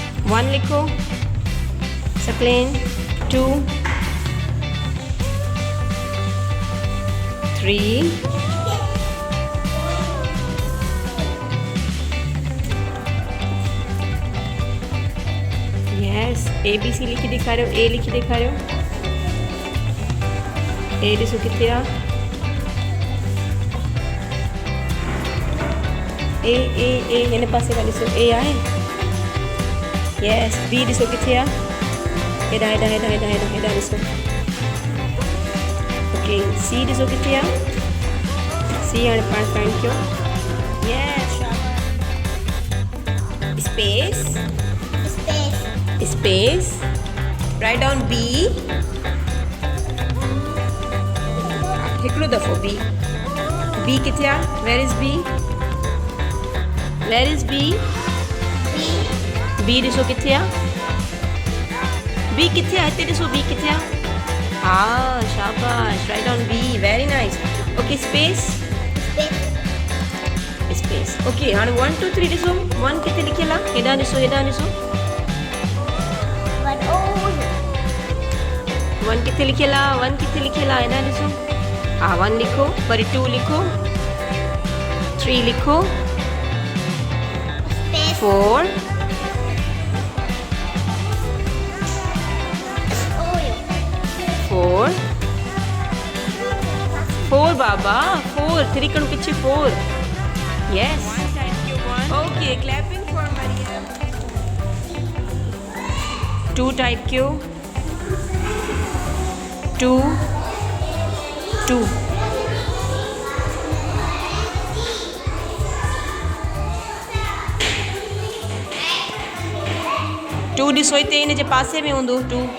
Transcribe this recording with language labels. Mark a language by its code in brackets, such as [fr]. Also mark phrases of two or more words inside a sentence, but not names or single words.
[hi] 1 लिखो सकलेन 2 3 यस ABC लिखी दिखा रहे हो A लिखी दिखा रहे हो A [sd] ॾिसो किथे आहे ए हिन पासे खां ॾिसो A आहे यस B ॾिसो किथे आहे हेॾा ॾिसो ओके C ॾिसो किथे आहे C हाणे पाण फाइंड कयो यस [en] space write down [sd] B हिकिड़ो दफ़ो B किथे आहे [en] where is [sd] B B ॾिसो किथे आहे B किथे आहे हिते ॾिसो B किथे आहे हा शाबाश [en] write down B very nice okay space [sd] ओके हाणे 1 2 3 ॾिसो 1 किथे लिखियल आहे हेॾा ॾिसो 1 किथे लिखियल आहे हेॾा ॾिसो हा 1 लिखो वरी 2 लिखो [hi] 3 लिखो 4 बाबा 4 3 कण पीछे 4 [en] yes okay clapping for Maria [sd] 2 type Q 2 ॾिसो हिते हिन जे पासे में हूंदो 2